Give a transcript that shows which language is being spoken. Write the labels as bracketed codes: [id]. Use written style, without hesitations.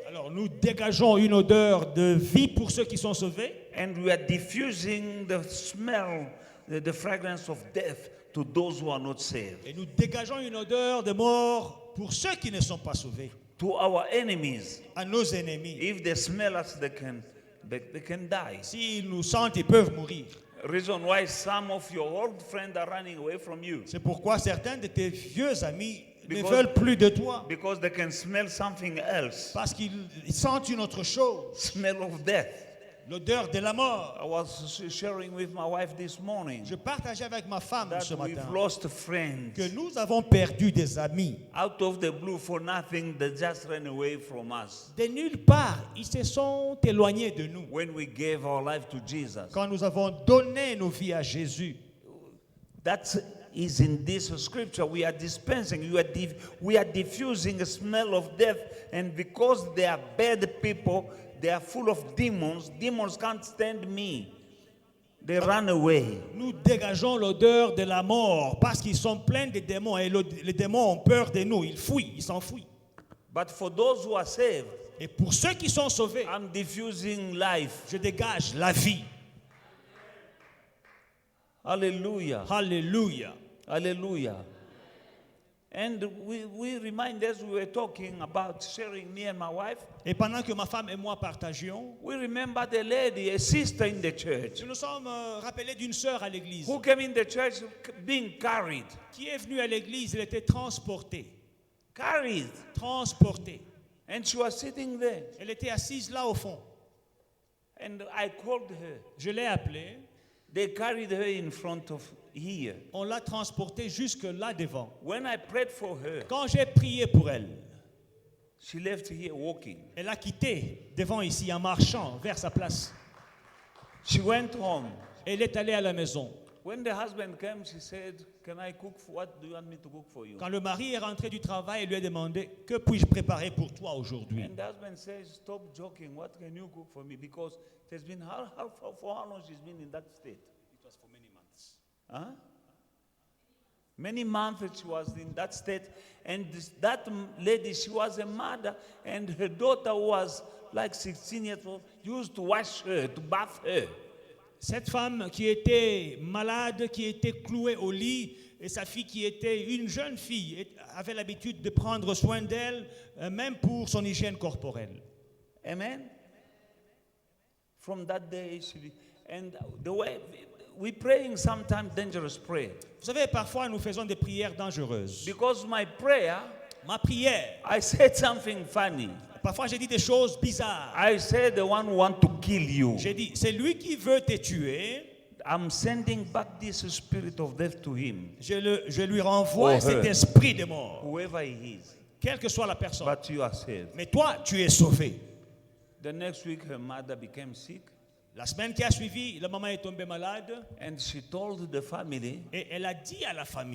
[fr] Alors nous dégageons une odeur de vie pour ceux qui sont sauvés. [en] and we are diffusing the smell, the fragrance of death to those who are not saved. [fr] Et nous dégageons une odeur de mort pour ceux qui ne sont pas sauvés. [en] To our enemies, [fr] À nos ennemis. [en] if they smell us, they can die. [fr] S'ils nous sentent, ils peuvent mourir. [en] Reason why some of your old friends are running away from you, [fr] C'est pourquoi certains de tes vieux amis ne [en] Because- [fr] veulent plus de toi. [en] because they can smell something else, [fr] Parce qu'ils sentent une autre chose. [en] smell of death. [fr] L'odeur de la mort. [en] I was sharing with my wife this morning [fr] Je partageais avec ma femme [en] that [fr] ce [en] we've [fr] matin [en] lost friends. [fr] que nous avons perdu des amis. [en] Out of the blue, for nothing, they just ran away from us. [fr] De nulle part, ils se sont éloignés de nous. [en] When we gave our life to Jesus, [fr] Quand nous avons donné nos vies à Jésus. [en] that is in this scripture. We are dispensing, we are diffusing a smell of death, and because they are bad people, they are full of demons. Demons can't stand me. They run away. [fr] Nous dégageons l'odeur de la mort parce qu'ils sont pleins de démons et les démons ont peur de nous. Ils fuient, ils s'enfuient. [en] But for those who are saved, [fr] Et pour ceux qui sont sauvés, [en] I'm diffusing life. [fr] je dégage la vie. [en] Hallelujah. [fr] Alléluia. [en] Hallelujah. And we remind, as we were talking about sharing, me and my wife, [fr] Et pendant que ma femme et moi partagions, [en] we remember the lady, a sister in the church, [fr] nous nous sommes rappelés d'une sœur à l'église [en] who came in the church being carried. [fr] qui est venue à l'église. Elle était transportée. [en] Carried. [fr] Transportée. [en] And she was sitting there. [fr] Elle était assise là au fond. [en] And I called her. [fr] Je l'ai appelée. [en] They carried her in front of here. [fr] On l'a transportée jusque là devant. [en] When I prayed for her, [fr] Quand j'ai prié pour elle, [en] she left here walking. [fr] elle a quitté devant ici en marchant vers sa place. [en] She went home. [fr] Elle est allée à la maison. [en] When the husband came, she said, "Can I cook? What do you want me to cook for you?" [fr] Quand le mari est rentré du travail, elle lui a demandé « Que puis-je préparer pour toi aujourd'hui [en] And the husband says, "Stop joking. What can you cook for me?" Because it has been for how long she's been in that state? It was for many months. Huh? Many months she was in that state, and that lady, she was a mother, and her daughter was like 16 years old, used to wash her, to bath her. [fr] Cette femme qui était malade, qui était clouée au lit, et sa fille qui était une jeune fille, avait l'habitude de prendre soin d'elle, même pour son hygiène corporelle. Amen. [en] From that day, and the way we praying sometimes dangerous prayer, [fr] Vous savez, parfois nous faisons des prières dangereuses. [en] because my prayer, [fr] Ma prière, [en] I said something funny. [fr] parfois j'ai dit des choses bizarres. [en] I said the one who want to kill you. [fr] J'ai dit, c'est lui qui veut te tuer. [en] I'm sending back this spirit of death to him, [fr] Je lui renvoie Oh, cet [en] her. [fr] esprit de mort, [en] whoever he is. [fr] quelle que soit la personne. [en] But you are saved. [fr] Mais toi, tu es sauvé. [en] The next week, her mother became sick, [fr] La semaine qui a suivi, la maman est tombée malade [en] and she told the family [fr] et elle a dit à la famille,